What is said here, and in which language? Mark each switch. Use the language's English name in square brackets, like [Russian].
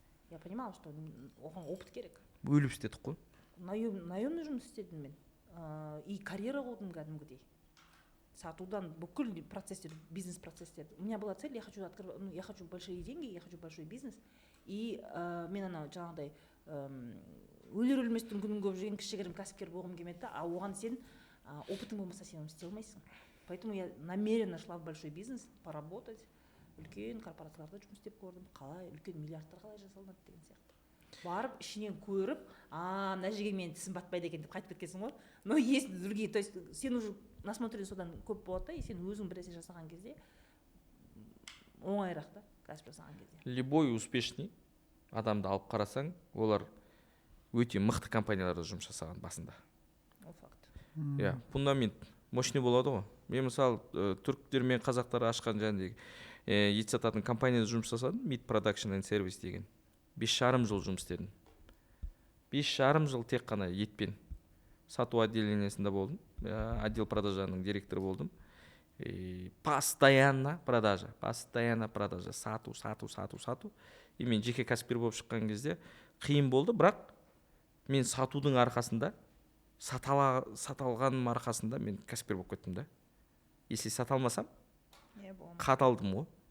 [Russian] Я понимала, что [Kazakh] оған опыт керек. Өліп істедік қой. Наемный жұмыс істедім мен. И карьера қылдым кәдімгідей. Сатудан бүкіл процесстер, бизнес-процесстер. [Russian] У меня была цель, я хочу большие деньги, я хочу большой бизнес. [Kazakh] И мен ана жаңағыдай өлер-өлместің күнін көп жүрген кішігірім кәсіпкер болғым келмеді, а оған сен опытың болмаса сен оны істей алмайсың. [Russian] Поэтому я намеренно шла в большой бизнес, поработать. [Kazakh] Үлкен корпорацияларда жұмыс істеп көрдім, қалай үлкен миллиардтар қалай жасалынады деген сияқты. Барып ішінен көріп, мына жерге менің тісім батпайды екен деп қайтып кеткенсің ғой. [Russian] Но есть другие, то есть [Kazakh] сен уже насмотрен содан көп болады да, и сен өзің бір нәрсе жасаған кезде оңайырақ та, кәсіп жасаған кезде. Любой успешный адамды алып қарасаң, олар өте мықты компанияларда жұмыс жасаған басында. Ол факт. Иә, фундамент мощный болады ғой. Мен мысалы түріктер мен қазақтар ашқан жаңағыдай ет сататын компанияда жұмыс жасадым, Meat Production and Service деген. 5,5 жыл жұмыс істедім. 5,5 жыл тек қана етпен сату отделениесінде болдым. Отдел продажаның директоры болдым. Постоянно продажа, сату. И мен жеке кәсіпкер болып шыққан кезде қиын болды, бірақ мен сатудың арқасында, саталғаным арқасында мен кәсіпкер болып кеттім да. Если саталмасам, қаталдым ғой.